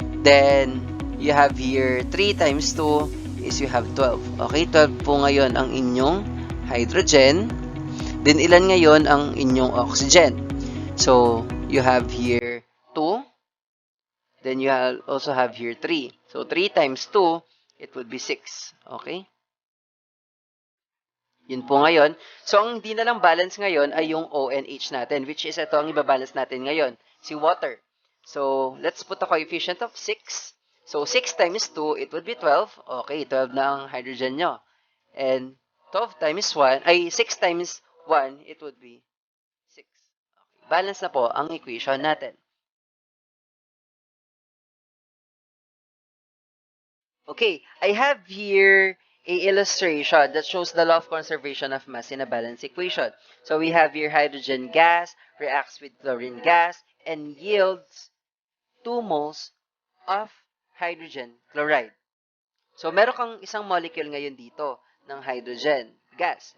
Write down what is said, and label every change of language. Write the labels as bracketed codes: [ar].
[en] Then, you have here 3 times 2 is you have 12. [tl] Okay, 12 po ngayon ang inyong hydrogen. Then, ilan ngayon ang inyong oxygen? [en] So, you have here 2. Then, you also have here 3. So, 3 times 2, it would be 6. Okay? [tl] Yun po ngayon. So, ang hindi na lang balance ngayon ay yung ONH natin, which is ito ang ibabalance natin ngayon, si water. [en] So, let's put a coefficient of 6. So, 6 times 2, it would be 12. [tl] Okay, 12 na ang hydrogen nyo. [en] And 12 times 1, ay 6 times 1, it would be 6. [tl] Okay, balance na po ang equation natin. [en] Okay, I have here a illustration that shows the law of conservation of mass in a balanced equation. So we have here hydrogen gas reacts with chlorine gas and yields 2 moles of hydrogen chloride. [tl] So meron kang isang molecule ngayon dito ng hydrogen gas.